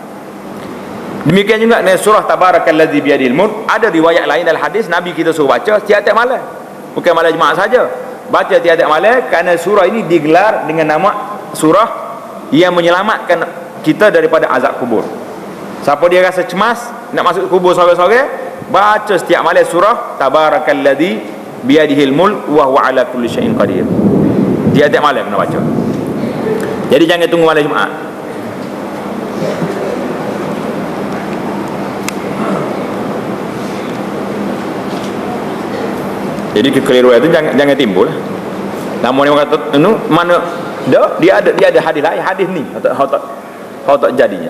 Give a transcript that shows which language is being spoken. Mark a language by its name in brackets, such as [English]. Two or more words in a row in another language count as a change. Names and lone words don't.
[Malay] Demikian juga dengan surah Tabarakalladzi biyadihil mulk, ada riwayat lain dalam hadis Nabi kita suruh baca tiap-tiap malam, bukan malam Jumaat saja, baca tiap-tiap malam, kerana surah ini digelar dengan nama surah yang menyelamatkan kita daripada azab kubur. Siapa dia rasa cemas nak masuk kubur sore-sore, baca setiap malam surah [Arabic] تبارك الذي بيده الملك وهو على كل شيء قدير. [Malay] Tiap-tiap malam kena baca. Jadi jangan tunggu malam Jumaat. Jadi kekeliruan itu jangan timbul. Namun orang kata mana dia ada hadis lain, hadis ni tak jadinya.